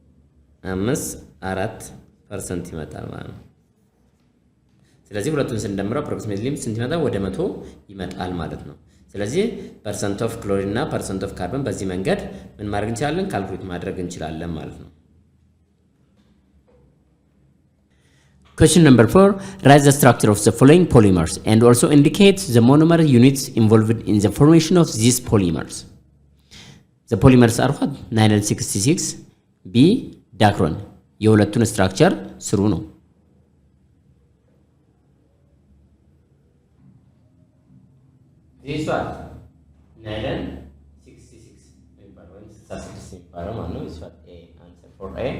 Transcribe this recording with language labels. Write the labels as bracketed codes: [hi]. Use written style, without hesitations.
[am] 85.54% ይመጣል ማለት ነው። ስለዚህ ሁለቱን ስንደምረው አፕሮክሲሜትሊ ስንት ይመጣል? ወደ 100 ይመጣል ማለት ነው። ስለዚህ ፐርሰንት ኦፍ ክሎሪን እና ፐርሰንት ኦፍ ካርበን በዚህ መንገድ ምን ማድረግ እንችላለን? ካልኩሌት ማድረግ እንችላለን ማለት ነው። [en] Question number 4. Write the structure of the following polymers and also indicate the monomer units involved in the formation of these polymers. The polymers are what? Nylon 66, B, Dacron. [am] የሁለቱን ስትራክቸር ስሩ ነው። [en] This one, nylon 66 [am] የሚባለው ወይም 66 የሚባለው ማለት ነው። [en] This one A, answer for A.